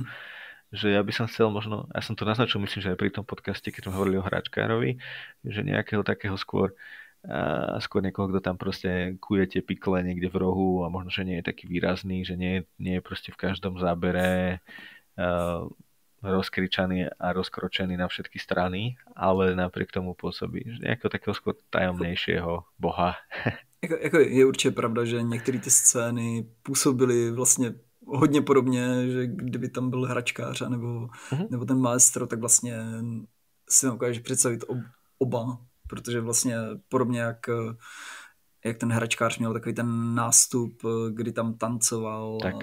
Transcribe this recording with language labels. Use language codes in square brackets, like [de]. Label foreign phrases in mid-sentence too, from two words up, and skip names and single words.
[sk] Že ja by som chcel možno, ja som to naznačil, myslím, že aj pri tom podcaste, keď sme hovorili o hračkárovi, že nejakého takého skôr niekoho, kto tam proste kuje tie pikle niekde v rohu a možno, že nie je taký výrazný, že nie je proste v každom zábere rozkričaný a rozkročený na všetky strany, ale napriek tomu pôsobí, že nejakého takého skôr tajomnejšieho boha. [cs] Jako je určitě pravda, že některé ty scény působily vlastně hodně podobně, že kdyby tam byl hračkář nebo ten maestro, tak vlastně si dokážeš představit oba, protože vlastně podobně jak ten hračkář měl takový ten nástup, kdy tam tancoval, tak.